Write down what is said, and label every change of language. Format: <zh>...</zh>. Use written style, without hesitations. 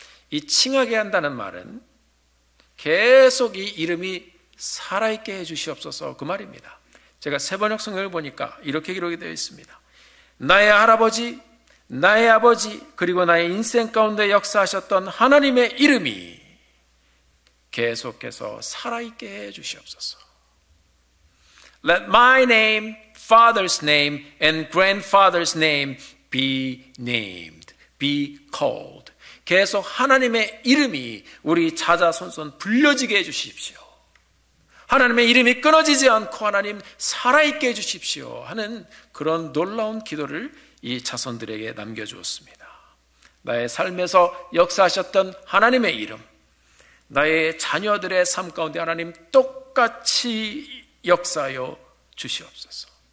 <ko>이 칭하게 한다는 말은 계속 이 이름이 살아있게 해 주시옵소서, 그 말입니다. 제가 세번역 성경을 보니까 이렇게 기록이 되어 있습니다. 나의 할아버지, 나의 아버지, 그리고 나의 인생 가운데 역사하셨던 하나님의 이름이 계속해서 살아있게 해 주시옵소서.</ko> <en>Let my name, father's name, and grandfather's name be named, be called.</en> <ko>계속 하나님의 이름이 우리 자자손손 불려지게 해주십시오. 하나님의 이름이 끊어지지 않고 하나님 살아있게 해주십시오 하는 그런 놀라운 기도를 이 자손들에게 남겨주었습니다. 나의 삶에서 역사하셨던 하나님의 이름, 나의 자녀들의 삶 가운데 하나님 똑같이 역사하여 주시옵소서.</ko>